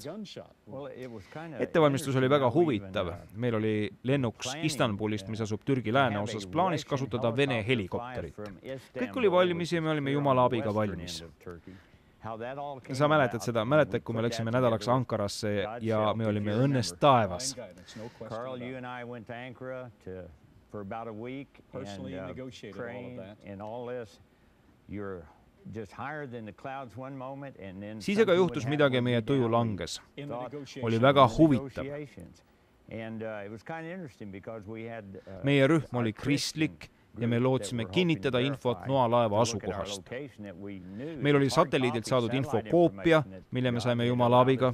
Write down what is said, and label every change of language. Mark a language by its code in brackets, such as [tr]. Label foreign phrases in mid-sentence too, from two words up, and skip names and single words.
[et] Ettevalmistus oli väga huvitav. Meil oli lennuks Istanbulist, mis asub Türgi lääneosas, plaanis kasutada Vene helikopterit. Kõik oli valmis ja me olime jumala abiga valmis. Sa mäletad seda, mäletad, kui me läksime nädalaks Ankarasse ja me olime õnnes taevas. [en] Carl, you and I went to Ankara for about a week and praying and all this. You're [et] Siis aga juhtus midagi ja meie tuju langes. Oli väga huvitav. Meie rühm oli kristlik ja me lootsime kinnitada infot Noa laeva asukohast. Meil oli satelliidilt saadud infokoopia, mille me saime jumala abiga.